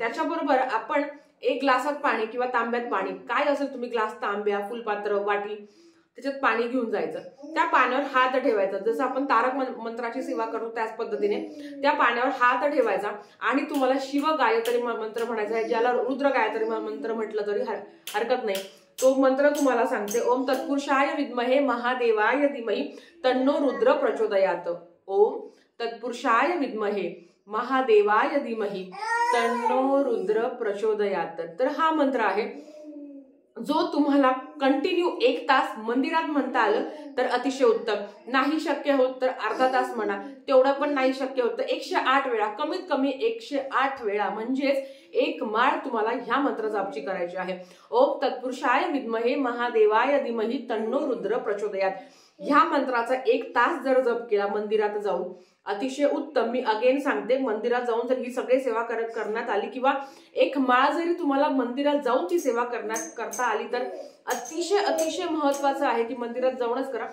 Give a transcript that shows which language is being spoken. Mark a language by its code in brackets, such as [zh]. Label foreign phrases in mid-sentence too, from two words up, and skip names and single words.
[mr] त्याच्याबरोबर आपण एक ग्लासात पाणी किंवा तांब्यात पाणी, काय असेल तुम्ही ग्लास, तांब्या, फुलपात्र, वाटी, त्याच्यात पाणी घेऊन जायचं। त्या पाण्यावर हात ठेवायचा, जसं आपण तारक मंत्राची सेवा करतो त्याच पद्धतीने त्या पाण्यावर हात ठेवायचा आणि तुम्हाला शिव गायत्री मंत्र म्हणायचा आहे, ज्याला रुद्र गायत्री मंत्र म्हटलं तरी हरकत नाही। तो मंत्र तुम्हाला सांगते, [sa] ओम तत्पुरुषाय विद्महे महादेवाय धीमहि तन्नो रुद्र प्रचोदयात। ओम तत्पुरुषाय विद्महे महादेवाय धीमहि तन्नो रुद्र प्रचोदयात। [mr] तर हा मंत्र आहे जो तुम्हाला कंटिन्यू 1 तास मंदिरात म्हणता आलं तर अतिशय उत्तम। नाही शक्य होत तर अर्धा तास म्हणा, तेवढं पण नाही शक्य होत तर 108 वेळा, कमीत कमी 108 वेळा, म्हणजेच एक माळ तुम्हाला ह्या मंत्र जापची करायची आहे। [sa] ओम तत्पुरुषाय विद्महे महादेवाय धीमहि तन्नो रुद्र प्रचोदयात। [mr] ह्या मंत्राचा 1 तास जर जप केला मंदिरात जाऊन अतिशय उत्तम। मी अगेन सांगते, मंदिरात जाऊन जर ही सगळी सेवा करण्यात आली किंवा एक माळ जरी तुम्हाला मंदिरात जाऊन ती सेवा करता आली तर अतिशय अतिशय महत्वाचं आहे की मंदिरात जाऊनच करा।